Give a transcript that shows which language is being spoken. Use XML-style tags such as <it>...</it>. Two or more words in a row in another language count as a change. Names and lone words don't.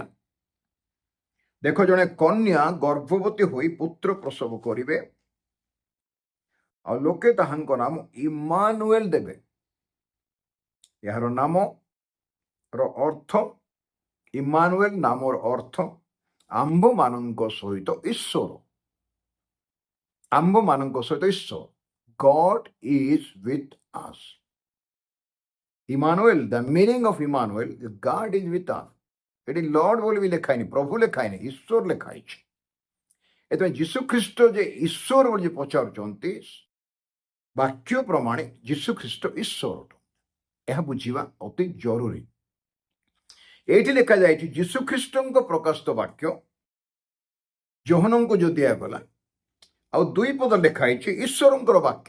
<or>ଦେଖ, ଜଣେ କନ୍ୟା ଗର୍ଭବତୀ ହୋଇ ପୁତ୍ର ପ୍ରସବ କରିବେ, ଆଉ ଲୋକେ ତାହାଙ୍କ ନାମ ଇମାନୁଏଲ ଦେବେ। ଏହାର ନାମର ଅର୍ଥ, ଇମାନୁଏଲ ନାମର ଅର୍ଥ ଆମ୍ଭମାନଙ୍କ ସହିତ ଈଶ୍ୱର। ଆମ୍ଭମାନଙ୍କ ସହିତ ଈଶ୍ୱର,</or> <en>God is with us. Emmanuel, the meaning of Emmanuel is God is with us.</en> <or>ଏଠି ଲର୍ଡ ବୋଲି ବି ଲେଖା ହେଇନି, ପ୍ରଭୁ ଲେଖା ହେଇନି, ଈଶ୍ୱର ଲେଖା ହେଇଛି। ଏଥିପାଇଁ ଯୀଶୁଖ୍ରୀଷ୍ଟ ଯେ ଈଶ୍ୱର ବୋଲି ପଚାରୁଛନ୍ତି, ବାକ୍ୟ ପ୍ରମାଣେ ଯୀଶୁଖ୍ରୀଷ୍ଟ ଈଶ୍ୱର, ଏହା ବୁଝିବା ଅତି ଜରୁରୀ। ଏଇଠି ଲେଖାଯାଇଛି ଯୀଶୁଖ୍ରୀଷ୍ଟଙ୍କ ପ୍ରକାଶିତ ବାକ୍ୟ ଯୋହନଙ୍କୁ ଯୋଉ ଦିଆଗଲା, ଆଉ 2 ପଦ ଲେଖା ହେଇଛି ଈଶ୍ୱରଙ୍କର ବାକ୍ୟ।</or>